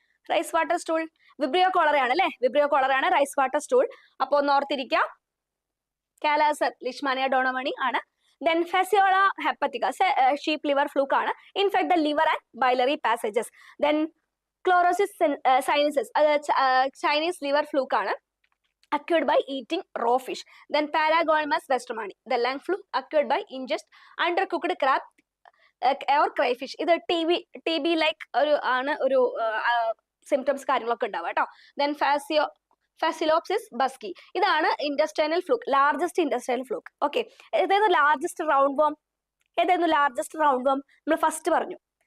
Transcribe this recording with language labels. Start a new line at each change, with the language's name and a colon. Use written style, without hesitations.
Malayalam: Rice water stool Vibrio കോളറയാണ് അല്ലെ? Vibrio കോളറാണ് rice water stool. അപ്പൊ ഒന്ന് ഓർത്തിരിക്കാം. കാലാസർ ലിഷ്മാനിയ ഡോണോവണി ആണ്. ദെൻ ഫെസിയോള ഹെപ്പറ്റിക്ക ഷീപ്പ് ലിവർ ഫ്ലൂക്ക് ആണ്.
English: Infect the liver and biliary passages. Then clonorchis sinensis അത് Chinese liver fluke ആണ്. Occurred by eating raw fish. Then Paragonymous westermani. The lung fluke occurred by ingest undercooked crab or crayfish.
Malayalam: ഇത് TB like ഒരു symptoms കാര്യങ്ങളൊക്കെ ഉണ്ടാവുക കേട്ടോ.
English: Then fasciolopsis buski ഇതാണ് intestinal fluke, largest intestinal fluke. Okay.
Malayalam: ഏതായിരുന്നു largest round വർം? നമ്മൾ first പറഞ്ഞു.